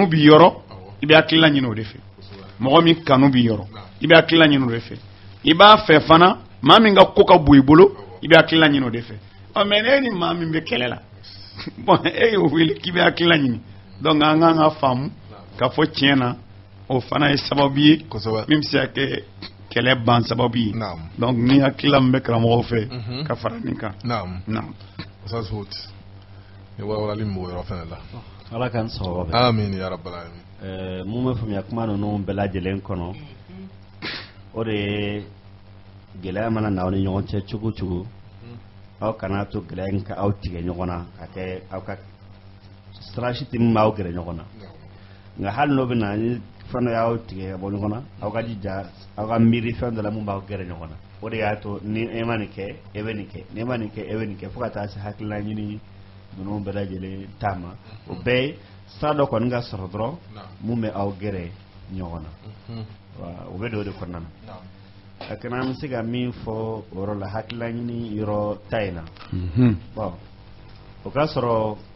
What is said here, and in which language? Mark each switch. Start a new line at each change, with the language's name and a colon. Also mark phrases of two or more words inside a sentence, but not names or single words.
Bambara: b'i yɔrɔ i bɛ hakilila ɲini o de fɛ mɔgɔ min kanu b'i yɔrɔ i bɛ hakilila ɲini o de fɛ i b'a fɛ fana maa min ka ko ka bon i bolo i bɛ hakilila ɲini o de fɛ mais e ni maa min bɛ kɛlɛ la bon e y'o wele k'i bɛ hakilila ɲini donc an kan ka faamu k'a fɔ tiɲɛ na o fana ye sababu ye min bɛ se ka kɛ kɛlɛ ban sababu ye donc ni hakilila min bɛ karamɔgɔw fɛ ka fara nin kan. Naam. Ustaz Hud ni walawalali min b'o yɔrɔ fɛnɛ la. Ala k'an sababa bɛn.
Arabic: آمين يا رب العالمين.
Bambara: Mun bɛ faamuya kuma ninnu bɛɛ lajɛlen kɔnɔ o de ye gɛlɛya mana na aw ni ɲɔgɔn cɛ cogo cogo aw kana to gɛlɛya in ka aw tigɛ ɲɔgɔn na ka kɛ aw ka sira si tɛ min b'aw gɛrɛ ɲɔgɔn na nka hali n'o bɛ na ni fɛn dɔ y'aw tigɛ ka bɔ ɲɔgɔn na aw ka jija aw ka miiri fɛn dɔ la min b'aw gɛrɛ ɲɔgɔn na o de y'a to ni e ma nin kɛ e bɛ nin kɛ ni e ma nin kɛ e bɛ nin kɛ fo ka taa se hakilila ɲini ninnu bɛɛ lajɛlen taama o bɛɛ ye sira dɔ kɔni ka sɔrɔ dɔrɔn mun bɛ aw gɛrɛ ɲɔgɔn na o bɛ don o de kɔnɔna na a kana an bɛ se ka min fɔ o yɔrɔ la hakilila ɲini yɔrɔ ta in na bon o ka sɔrɔ